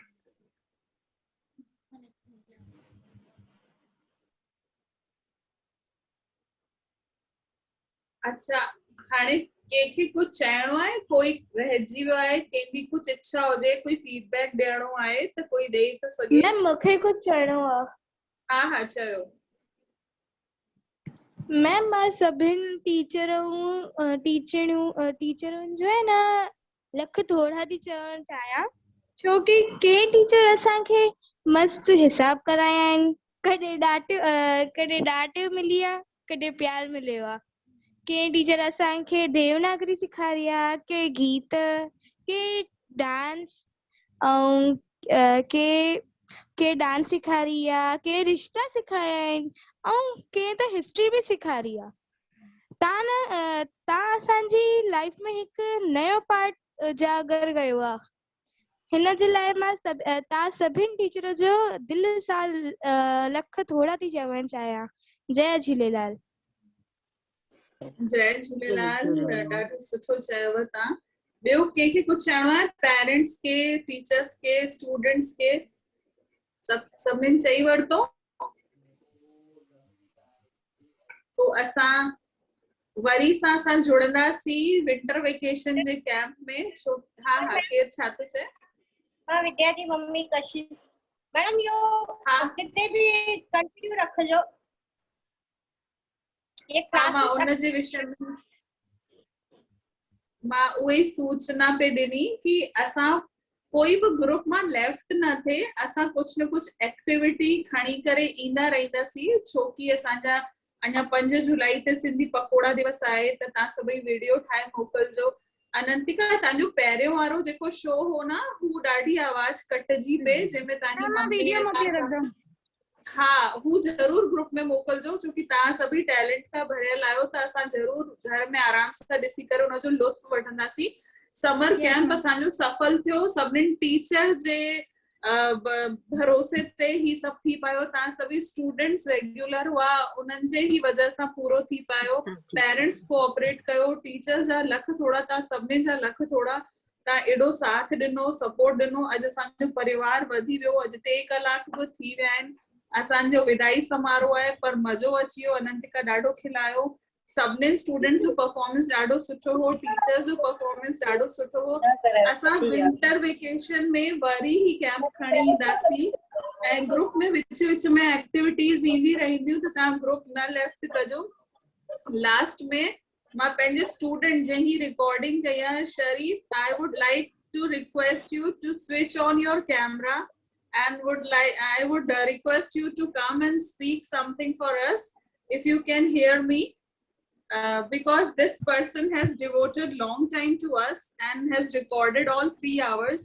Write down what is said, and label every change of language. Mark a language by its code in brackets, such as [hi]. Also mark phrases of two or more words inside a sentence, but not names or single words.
[sd] अच्छा हाणे कंहिंखे कुझु चइणो आहे, कोई रहिजी वियो आहे, कंहिंजी कुझु इच्छा हुजे, कोई फीडबैक ॾियणो आहे त कोई ॾेई थो सघे? मैम मूंखे कुझु चइणो आहे। हा हा चयो। मैम मां सभिनि टीचरुनि जो आहे न लख थोड़ा थी चवणु चाहियां, छो कि के टीचर असांखे मस्तु हिसाब कराया आहिनि, कॾहिं डांट मिली आहे, कॾहिं प्यार मिलियो आहे। के टीचर असांखे देवनागरी सेखारी आहे, के गीत, के डांस ऐं के डांस सेखारी आहे, के रिश्ता सेखारिया आहिनि ऐं के त हिस्ट्री बि सेखारी आहे। तव्हां असांजी लाइफ में हिकु नयो पार्ट जागर कयो आहे। हिन जे लाइ मां तव्हां सभिनि टीचर जो दिलि सां लख थोड़ा थी चवणु चाहियां। जय झूलेलाल। जय झूलेलाल। ॾाढो सुठो चयव तव्हां। ॿियो कंहिंखे कुझु चवणो आहे? पेरेंट्स के, टीचर्स के, स्टूडेंट्स के, सभिनीनि चई वरितो? तो असां वरी सां असां जुड़ंदासीं [en] winter vacation [sd] जे कैंप में। हा हा, केरु छा थो चए? हाँ, विद्या जी मम्मी कशिश मैडम, यो अॻिते बि कंटिन्यू रखिजो ये क्लास। मां उन जे विषय में मां उहे सूचना पे ॾिनी कि असां कोई बि ग्रुप मां लेफ्ट न थिए, असां कुछ न कुछ एक्टिविटी खणी करे ईंदा रहींदासीं। छो कि असांजा अञा 5 जुलाई ते सिंधी पकोड़ा दिवस आहे, त तव्हां सभई वीडियो ठाहे मोकिलिजो। अनंतिका, तव्हांजो पहिरियों वारो जेको शो हो न, हू ॾाढी आवाज कटजी पे, जंहिंमें तव्हांजी मम्मी हा, हू जरूर ग्रुप में मोकिलिजो, छो कि तव्हां सभी टैलेंट का भरियल आहियो, त असां जरूर घर में आराम सां ॾिसी करे उनजो लुत्फ वठंदासीं। [en] summer camp [sd] असांजो सफल थियो, सभिनी टीचर जे भरोसे ते ही सब थी पायो। तव्हां सभी [en] students regular [sd] हुआ, उन्हनि जे ही वजह सां पूरो थी पायो। [en] parents cooperate [sd] कयो, टीचर्स जा लख थोड़ा, तव्हां सभिनी जा लख थोड़ा। तव्हां एॾो साथ ॾिनो, सपोर्ट ॾिनो। अॼु असांजो परिवार वधी वियो। अॼु 3 कलाक बि थी विया आहिनि। असांजो विदाई समारोह आहे, पर मज़ो अची वियो। अनंतिका ॾाढो खिलायो। सभिनी स्टूडेंट्स जो परफॉर्मेंस ॾाढो सुठो हो, टीचर्स जो परफॉर्मेंस ॾाढो सुठो हो। असां [en] winter vacation [sd] में वरी ही कैंप खणी ईंदासीं ऐं ग्रुप में विच विच में एक्टिविटीज ईंदी रहंदियूं, त तव्हां ग्रुप न लेफ्ट कजो। लास्ट में मां पंहिंजे स्टूडेंट जंहिं रिकॉर्डिंग कई आहे, शरीफ, [en] I would like to request you to switch on your camera and I would request you to come and speak something for us if you can hear me, because this person has devoted long time to us and has recorded all 3 hours.